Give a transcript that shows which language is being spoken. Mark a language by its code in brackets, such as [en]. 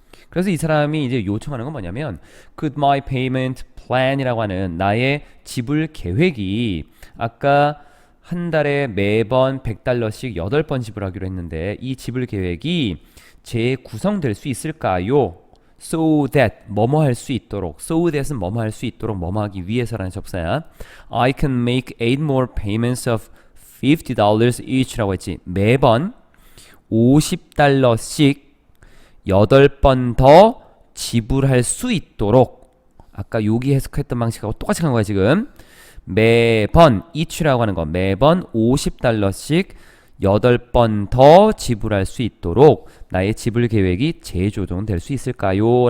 [ko] 그래서 이 사람이 이제 요청하는 건 뭐냐면 [en] could my payment plan [ko] 이라고 하는 나의 지불 계획이, 아까 한 달에 매번 $100씩 8번 지불하기로 했는데 이 지불 계획이 재구성될 수 있을까요? [en] So that [ko] 뭐뭐 할 수 있도록, so that은 뭐뭐 할 수 있도록, 뭐뭐 하기 위해서라는 접사야. [en] I can make 8 more payments of $50 each [ko] 라고 했지. 매번 $50씩 8번 더 지불할 수 있도록, 아까 여기 해석했던 방식하고 똑같이 간 거야 지금. 매번 each라고 하는 거, 매번 $50씩 8번 더 지불할 수 있도록 나의 지불 계획이 재조정될 수 있을까요?